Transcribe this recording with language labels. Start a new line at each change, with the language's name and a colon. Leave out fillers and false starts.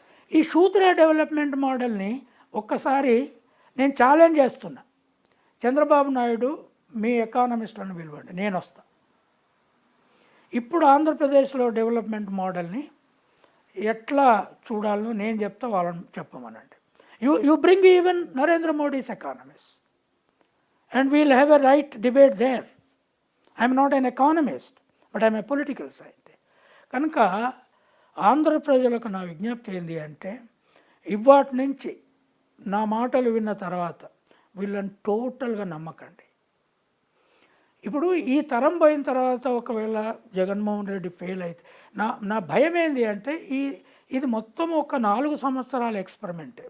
Telugu: ఈ శూద్ర డెవలప్మెంట్ మోడల్ని ఒక్కసారి నేను ఛాలెంజ్ చేస్తున్నా. చంద్రబాబు నాయుడు మీ ఎకానమిస్టులను పిలవండి, నేను వస్తా. ఇప్పుడు ఆంధ్రప్రదేశ్లో డెవలప్మెంట్ మోడల్ని ఎట్లా చూడాలో నేను చెప్తా, వాళ్ళని చెప్పమనండి.
English: You bring even Narendra Modi's economist and we'll have a right debate there. I'm not an economist, but I'm a political scientist.
Telugu: కనుక ఆంధ్ర ప్రజలకు నా విజ్ఞప్తి ఏంటి అంటే, ఇవాటి నుంచి నా మాటలు విన్న తర్వాత వీళ్ళని టోటల్గా నమ్మకండి. ఇప్పుడు ఈ తరం పోయిన తర్వాత ఒకవేళ జగన్మోహన్ రెడ్డి ఫెయిల్ అయితే నా భయం ఏంటి అంటే, ఇది మొత్తం ఒక 4 సంవత్సరాల ఎక్స్పెరిమెంట్.